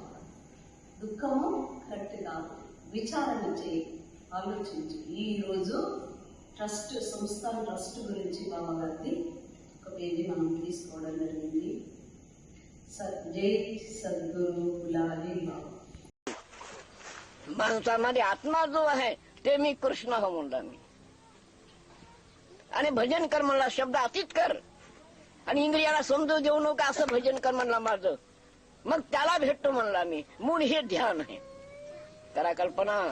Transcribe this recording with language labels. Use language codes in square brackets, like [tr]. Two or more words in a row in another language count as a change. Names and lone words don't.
[te] దుఃఖము కరెక్ట్ కాదు, విచారణ చేయి, ఆలోచించి. ఈరోజు ట్రస్ట్ సంస్థాన ట్రస్ట్ గురించి బాబా గారిది ఒక పేజీ మనం తీసుకోవడం జరిగింది. జై సద్గురు కులాది బాబా. [mr] माणसामध्ये आत्मा जो आहे ते मी कृष्ण हो म्हणला मी. आणि भजन कर म्हणला, शब्द अतीत कर आणि इंद्रियाला समजू देऊ नका असं भजन कर म्हणला माझं. मग त्याला भेटतो म्हणला मी. मूळ हे ध्यान आहे. करा कल्पना.